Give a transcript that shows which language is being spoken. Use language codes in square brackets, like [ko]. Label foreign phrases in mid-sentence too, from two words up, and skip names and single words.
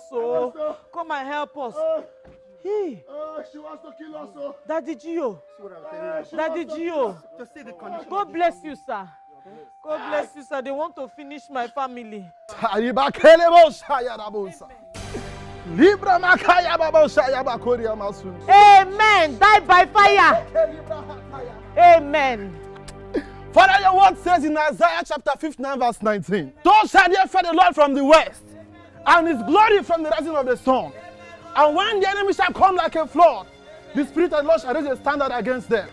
[en] Oh. Come and help us. Hey. She wants to kill us. Oh. Daddy Gio. Daddy Gio. God bless you, sir. God bless you, sir. They want to finish my family. Libra makaya baba shaya bakoria masun. Amen. Die by fire. Amen. Father, your word says in Isaiah chapter 59 verse 19, thus shall there fear the Lord from the west, and his glory from the rising of the sun. And when the enemy shall come like a flood, the Spirit of the Lord shall raise a standard against them.